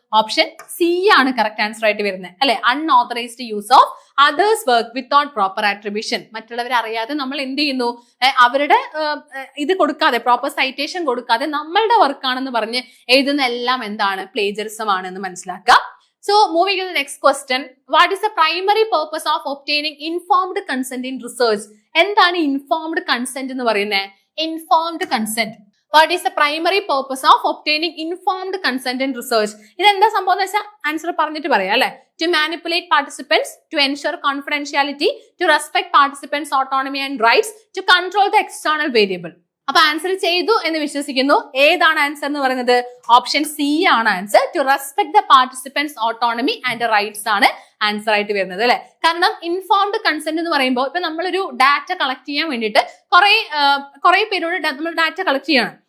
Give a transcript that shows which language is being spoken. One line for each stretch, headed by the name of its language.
Malayalam: Option C ആണ് correct answer ആയിട്ട് വരുന്നത് അല്ലെ.
English: Unauthorized use of others' work without proper attribution.
Malayalam: മറ്റുള്ളവരെ അറിയാതെ നമ്മൾ എന്ത് ചെയ്യുന്നു, അവരുടെ ഇത് കൊടുക്കാതെ, പ്രോപ്പർ സൈറ്റേഷൻ കൊടുക്കാതെ നമ്മളുടെ വർക്കാണെന്ന് പറഞ്ഞ് എഴുതുന്ന എല്ലാം എന്താണ്? പ്ലേജറിസം ആണെന്ന് മനസ്സിലാക്കുക.
English: So moving to the next question, what is the primary purpose of obtaining informed consent in research?
Malayalam: എന്താണ് informed consent എന്ന് പറയുന്നത്?
English: Informed consent. What is the primary purpose of obtaining informed consent in research?
Malayalam: ഇതെന്താ സംഭവം എന്ന് വെച്ചാൽ answer പറഞ്ഞിട്ട് പറയാം അല്ലെ.
English: To manipulate participants, to ensure confidentiality, to respect participants' autonomy and rights, to control the external variable.
Malayalam: അപ്പൊ answer ചെയ്തു എന്ന് വിശ്വസിക്കുന്നു. ഏതാണ് ആൻസർ എന്ന് പറയുന്നത്?
English: Option C ആണ് answer. To respect the participants' autonomy and rights
Malayalam: ആണ് ആൻസർ ആയിട്ട് വരുന്നത് അല്ലെ. കാരണം ഇൻഫോംഡ് കൺസെന്റ് എന്ന് പറയുമ്പോൾ ഇപ്പൊ നമ്മളൊരു ഡാറ്റ കളക്ട് ചെയ്യാൻ വേണ്ടിയിട്ട് കുറെ പേരോട് നമ്മൾ ഡാറ്റ കളക്ട് ചെയ്യണം.